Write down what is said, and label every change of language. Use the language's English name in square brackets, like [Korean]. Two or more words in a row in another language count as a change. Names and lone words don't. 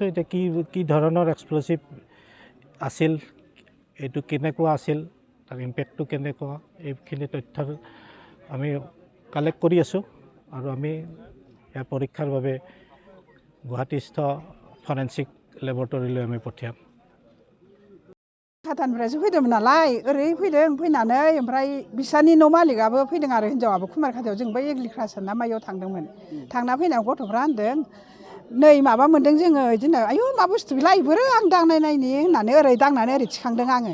[Assamese] এতিয়া কি ধৰণৰ এক্সপ্ল'চিভ আছিল, এইটো কেনেকুৱা আছিল, তাৰ ইম্পেক্টটো কেনেকুৱা, এইখিনি তথ্য আমি কালেক্ট কৰি আছোঁ আৰু আমি ইয়াৰ পৰীক্ষাৰ বাবে গুৱাহাটীস্থ [English] forensic laboratoryলৈ [Assamese] আমি পঠিয়াম। [Bodo] खाटानिफ्रायसो फैदोंमोन नालाय, ओरै फैदों, फैनानै ओमफ्राय बिसानि न' मालिकआबो फैदों आरो हिनजावाबो कुमारखाटायाव जों बै एग्रिकालसार ना मायाव थांदोंमोन। थांना फैनायाव गथ'फ्रा होनदों नै माबा मोन्दों जोङो, बिदिनो आयु मा बुस्थु बेलाय बोरो आं दांनाय नायनि होननानै ओरै दांनानै ओरै थिखांदों आङो।